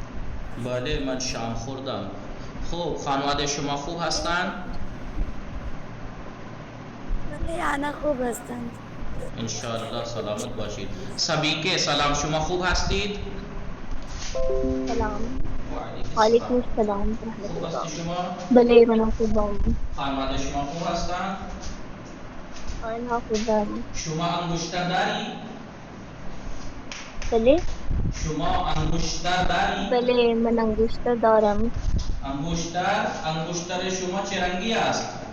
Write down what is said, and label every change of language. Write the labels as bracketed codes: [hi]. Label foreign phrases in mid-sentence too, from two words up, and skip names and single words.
[fa] بله من شام خوردم. خوب خانواده شما خوب هستن؟ بله آنها خوب هستند. انشاءالله سلامت باشید. سبیکه سلام، شما خوب هستید؟ سلام. وعلیکم وعلیکم السلام. السلام. خوب هستی شما؟ بله من خوبم. خانواده شما خوب هستن؟ آنها خوبم. شما انگشتر داری؟ بله شما انگشتر داری؟ بله من انگشتر دارم. انگشتر شما چه رنگی است؟